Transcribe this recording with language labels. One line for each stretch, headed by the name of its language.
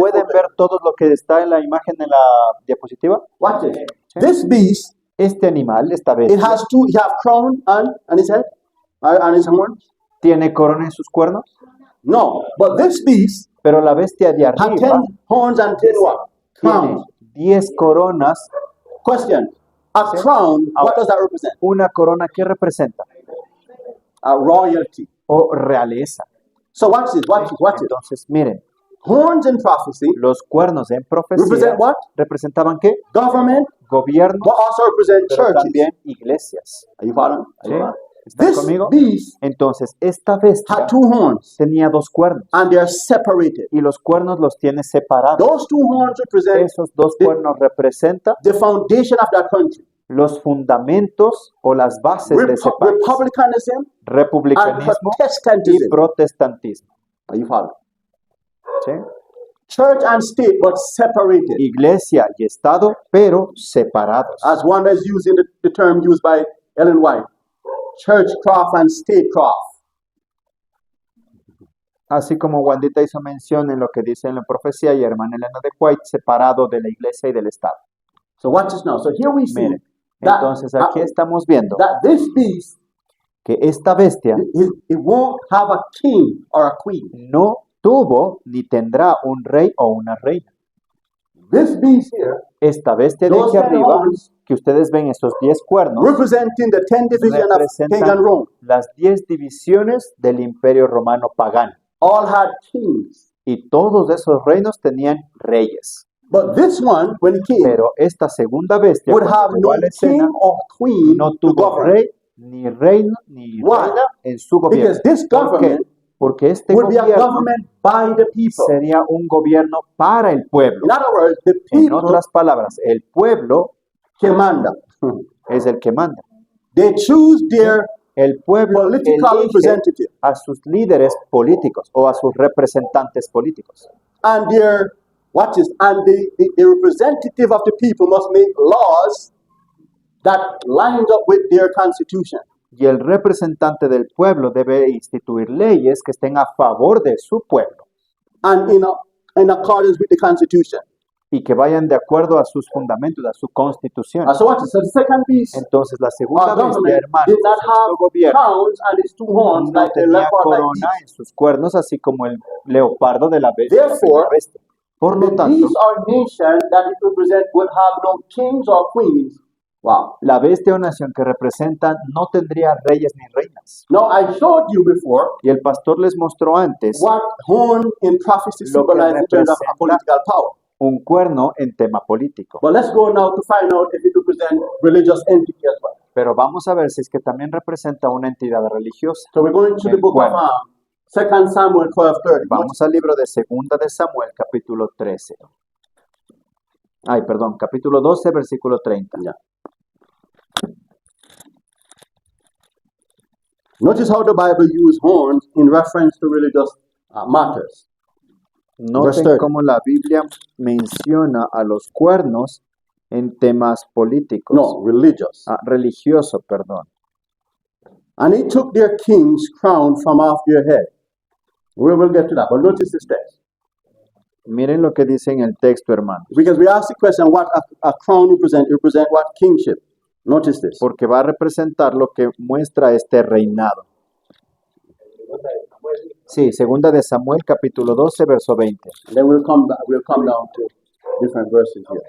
Spanish: ¿Pueden ver todo lo que está en la imagen de la diapositiva?
English: Watch it.
Spanish: Sí.
English: This beast,
Spanish: Este animal, esta
English: it
Spanish: bestia,
English: has two, he have crown and his head, and his horns.
Spanish: ¿tiene corona en sus cuernos?
English: No, but this beast
Spanish: Pero la bestia de
English: had
Spanish: arriba
English: 10 horns and 10 what?
Spanish: tiene
English: Crowns.
Spanish: 10 coronas.
English: Question. A
Spanish: Sí.
English: crown, what
Spanish: Ahora,
English: does that represent?
Spanish: una corona que representa
English: Royalty.
Spanish: o realeza.
English: So watch this, watch this, watch it.
Spanish: Entonces, miren,
English: Horns in prophecy
Spanish: los cuernos en profecía
English: represent what?
Spanish: representaban qué?
English: Government,
Spanish: Gobierno,
English: but also represent
Spanish: pero
English: churches.
Spanish: también iglesias.
English: Are you following? Are
Spanish: ¿Sí?
English: you following?
Spanish: ¿Están
English: This
Spanish: conmigo?
English: beast
Spanish: Entonces, esta bestia
English: had two horns,
Spanish: tenía dos cuernos
English: and they are separated.
Spanish: y los cuernos los tiene separados.
English: Those two horns represent
Spanish: Esos dos cuernos representan
English: the foundation of that country.
Spanish: los fundamentos o las bases de ese país.
English: Republicanism and
Spanish: Republicanismo y
English: Protestantism.
Spanish: protestantismo.
English: Are you following?
Spanish: ¿Sí?
English: Church and state, but separated.
Spanish: Iglesia y Estado, pero separados.
English: As one is using the term used by Ellen White, churchcraft and statecraft.
Spanish: Así como Wandita hizo mención en lo que dice en la profecía y hermana Elena de White, separado de la Iglesia y del Estado.
English: So watch this now. So here we see
Spanish: Miren,
English: that,
Spanish: entonces aquí estamos viendo
English: that this beast,
Spanish: que esta bestia
English: it won't have a king or a queen.
Spanish: no tuvo ni tendrá un rey o una reina.
English: This beast here,
Spanish: Esta bestia de
English: Those
Spanish: aquí arriba,
English: horns
Spanish: que ustedes ven estos 10 cuernos,
English: representing the 10 division of pagan
Spanish: representan
English: Rome,
Spanish: las 10 divisiones del Imperio Romano pagano.
English: all had kings.
Spanish: Y todos esos reinos tenían reyes.
English: But this one, when it came,
Spanish: Pero esta segunda bestia,
English: would
Spanish: cuando
English: have
Spanish: llegó
English: no
Spanish: a la
English: king
Spanish: escena,
English: or queen
Spanish: no
English: to
Spanish: tuvo
English: govern.
Spanish: rey, ni reino, ni
English: Why?
Spanish: reina en su gobierno.
English: Because this
Spanish: ¿Por qué?
English: government
Spanish: Porque este
English: would be a
Spanish: gobierno
English: government by the people.
Spanish: sería un gobierno para el pueblo.
English: In other words, the
Spanish: En
English: people
Spanish: otras palabras, el pueblo que manda. es el que manda.
English: They choose their
Spanish: El pueblo
English: political
Spanish: elige
English: representative,
Spanish: a sus líderes políticos o a sus representantes políticos.
English: and their watch this, and the representative of the people must make laws that lines up with their constitution.
Spanish: Y el representante del pueblo debe instituir leyes que estén a favor de su pueblo
English: And in accordance with the constitution.
Spanish: y que vayan de acuerdo a sus fundamentos, a su constitución.
English: So watch this. So the second beast,
Spanish: Entonces la segunda
English: our
Spanish: bestia,
English: government,
Spanish: hermanos,
English: did not
Spanish: nuestro
English: have
Spanish: gobierno
English: crowns and its two horns
Spanish: no
English: like the
Spanish: tenía
English: leopard like
Spanish: corona
English: beast.
Spanish: en sus cuernos, así como el leopardo de la bestia.
English: Therefore,
Spanish: Por lo
English: The tanto, beast or nation that it represents would have no kings or queens. Wow.
Spanish: la bestia o nación que representan no tendría reyes ni reinas.
English: Now I showed you before
Spanish: Y el pastor les mostró antes
English: what horn in prophecy
Spanish: Lo que
English: symbolizes in terms of
Spanish: representa-
English: political power.
Spanish: un cuerno en tema político.
English: But let's go now to find out if it represents religious entity as well.
Spanish: Pero vamos a ver si es que también representa una entidad religiosa.
English: So we're going to the book of
Spanish: Bueno.
English: 2 Samuel 12:30.
Spanish: Vamos al libro de Segunda de Samuel, capítulo 13. Ay, perdón, capítulo 12, versículo 30.
English: Yeah. Notice how the Bible uses horns in reference to religious matters. Verse
Spanish: Noten
English: 30.
Spanish: cómo la Biblia menciona a los cuernos en temas políticos.
English: No, religious.
Spanish: Religioso, perdón.
English: And he took their king's crown from off their head. We will get to that, but notice this text.
Spanish: Miren lo que dice en el texto, hermano.
English: Because we ask the question, what a crown represent? It represent what? Kingship. Notice this.
Spanish: Porque va a representar lo que muestra este reinado. Sí, segunda de Samuel, capítulo 12, verso 20.
English: And then we'll come down to different verses here.